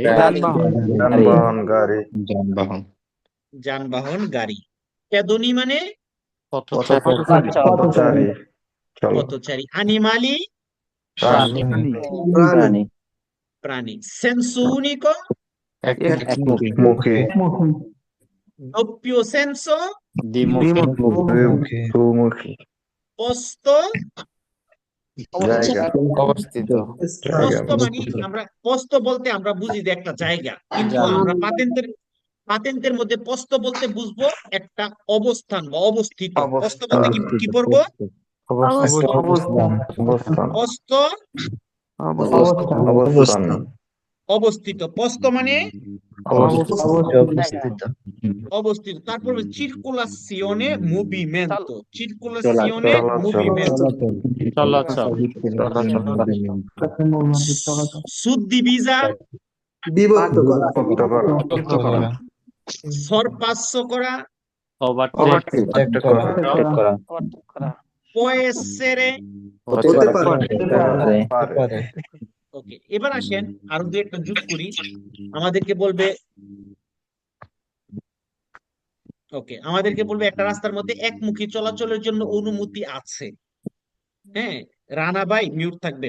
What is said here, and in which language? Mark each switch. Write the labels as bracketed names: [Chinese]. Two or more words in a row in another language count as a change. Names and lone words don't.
[Bangla] যানবাহন গাড়ি যানবাহন যানবাহন, গাড়ি। পেদনি মানে পথচারী চলো পথচারী। আনিমালি প্রাণী প্রাণী। [Italian] senso unico [Bangla] মুখী [Italian] doppio senso [Bangla] সুমুখী [Italian] posto। [Bangla] জায়গা পোস্ত মানে আমরা পোস্ত বলতে আমরা বুঝি যে একটা জায়গা, কিন্তু আমরা পাতেন্টের মধ্যে পোস্ত বলতে বুঝবো একটা অবস্থান বা অবস্থিত। পোস্ত বলতে কি পড়বো? পোস্ত অবস্থান অবস্থিত। পোস্ত মানে অবস্থিত। তারপর [Italian] circolazione movimento, circolazione movimento, [Bangla] চলাচল [Italian] suddivisa [Bangla] বিভক্ত করা sorpasso করা, ওভারটেক করা [Italian] può essere। [Bangla] পারে ওকে, এবার আসেন আরো দু একটা যোগ করি। আমাদেরকে বলবে একটা রাস্তার মধ্যে একমুখী চলাচলের জন্য অনুমতি আছে। হ্যাঁ, রানা ভাই মিউট থাকবেন।